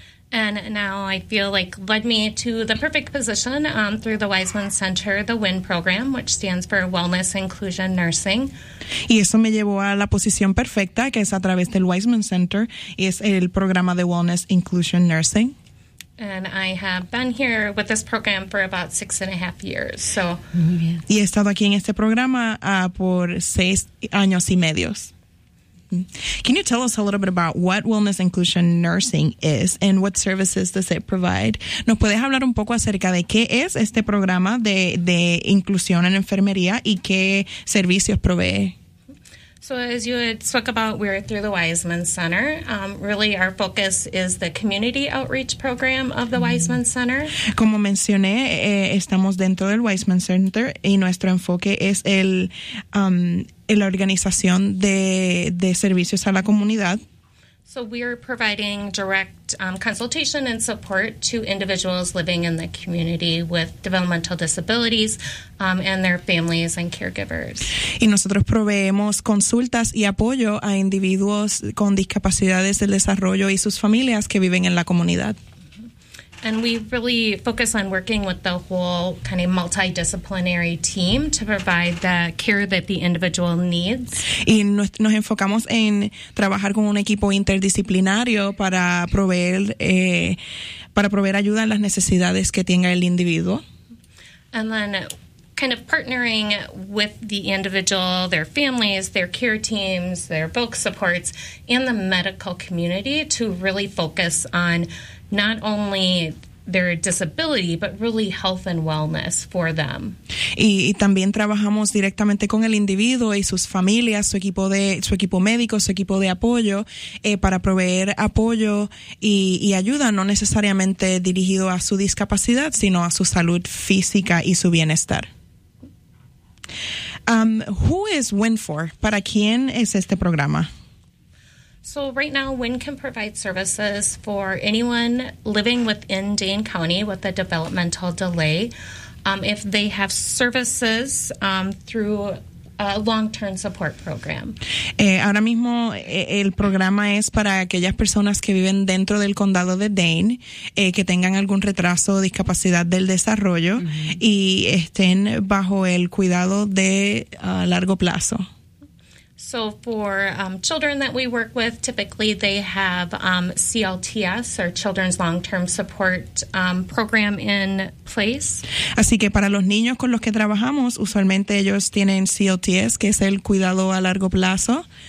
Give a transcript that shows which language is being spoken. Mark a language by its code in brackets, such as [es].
[en] And now I feel like led me to the perfect position through the Wiseman Center, the WIN program, which stands for Wellness Inclusion Nursing. [es] Y eso me llevó a la posición perfecta, que es a través del Wiseman Center, y es el programa de Wellness Inclusion Nursing. [en] And I have been here with this program for about 6.5 years, so. [es] Y he estado aquí en este programa por 6 años y medio. [en] Can you tell us a little bit about what Wellness Inclusion Nursing is and what services does it provide? [es] ¿Nos puedes hablar un poco acerca de qué es este programa de inclusión en enfermería y qué servicios provee? [en] So as you had spoke about, we're through the Wiseman Center. Really, our focus is the community outreach program of the Wiseman Center. [es] Como mencioné, estamos dentro del Wiseman Center y nuestro enfoque es la organización de servicios a la comunidad. [en] So we are providing direct consultation and support to individuals living in the community with developmental disabilities and their families and caregivers. [es] Y nosotros proveemos consultas y apoyo a individuos con discapacidades del desarrollo y sus familias que viven en la comunidad. [en] And we really focus on working with the whole kind of multidisciplinary team to provide the care that the individual needs. [es] Y nos enfocamos en trabajar con un equipo interdisciplinario para proveer ayuda en las necesidades que tenga el individuo. [en] And then kind of partnering with the individual, their families, their care teams, their voc supports, and the medical community to really focus on not only their disability, but really health and wellness for them. [es] Y también trabajamos directamente con el individuo y sus familias, su equipo médico, su equipo de apoyo, para proveer apoyo y ayuda, no necesariamente dirigido a su discapacidad, sino a su salud física y su bienestar. [en] Who is WIN for? [es] ¿Para quién es este programa? [en] So right now, WIN can provide services for anyone living within Dane County with a developmental delay. If they have services through a long-term support program. [es] Ahora mismo, el programa es para aquellas personas que viven dentro del condado de Dane, que tengan algún retraso o discapacidad del desarrollo y estén bajo el cuidado de largo plazo. [en] So for children that we work with, typically they have CLTS, or Children's Long-Term Support Program, in place. [es] Así que para los niños con los que trabajamos, usualmente ellos tienen CLTS, que es el cuidado a largo plazo.